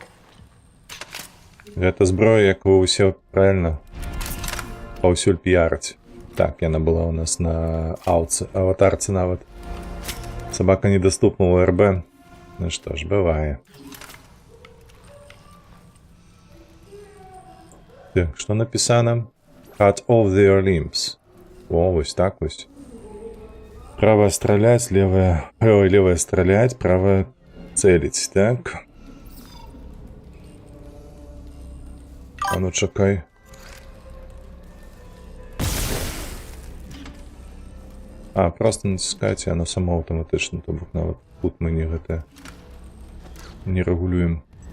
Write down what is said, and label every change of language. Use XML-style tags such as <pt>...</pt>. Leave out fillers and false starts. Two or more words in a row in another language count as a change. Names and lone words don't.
<be>Гэта зброя, якую ўсе правильно паўсюль піяраць. Так, яна была у нас на аватарцы нават. Собака недоступна у РБ. Ну што ж, бывае. Так, што напісана?</be> <en>Cut off their limbs.</en> <be>О, вось так вось. Правая страляць, левая... Ой, левая страляць, правая цэліць, так? А ну чакай. А, просто націскаце, яно само аўтаматычна, то бок нават тут мы не гэта не рэгулюем.</be>